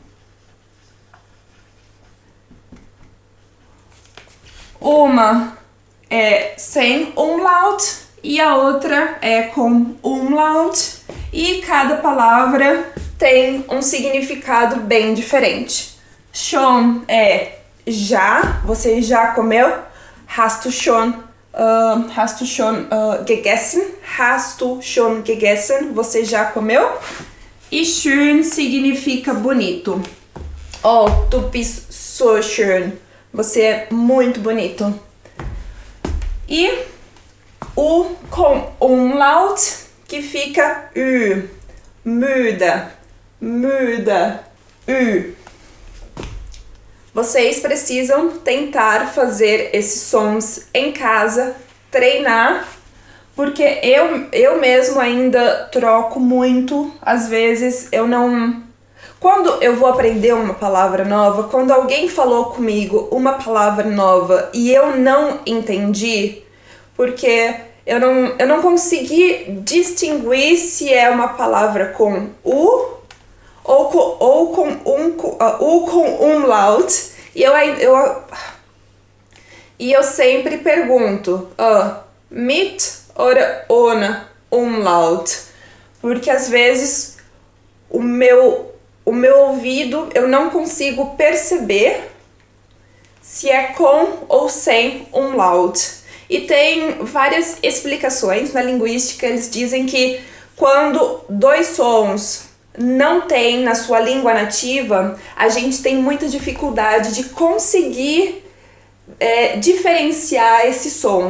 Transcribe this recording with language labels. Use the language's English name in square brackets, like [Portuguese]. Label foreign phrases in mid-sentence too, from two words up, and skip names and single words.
[Portuguese] Uma é sem umlaut e a outra é com umlaut, e cada palavra tem um significado bem diferente. Schon é já, você já comeu? [German] Hast du schon gegessen? Hast du schon gegessen? [Portuguese] Você já comeu? E schön significa bonito. [German] Oh, du bist so schön. [Portuguese] Você é muito bonito. E o com umlaut, que fica ü. [German] Müde. Ü. [Portuguese] Vocês precisam tentar fazer esses sons em casa, treinar, porque eu mesmo ainda troco muito. Às vezes eu não... Quando eu vou aprender uma palavra nova, quando alguém falou comigo uma palavra nova e eu não entendi, porque eu não consegui distinguir se é uma palavra com U ou com umlaut, e eu sempre pergunto, [German] mit oder ohne umlaut, [Portuguese] porque às vezes o meu ouvido, eu não consigo perceber se é com ou sem umlaut. E tem várias explicações na linguística. Eles dizem que quando dois sons não tem na sua língua nativa, a gente tem muita dificuldade de conseguir diferenciar esse som.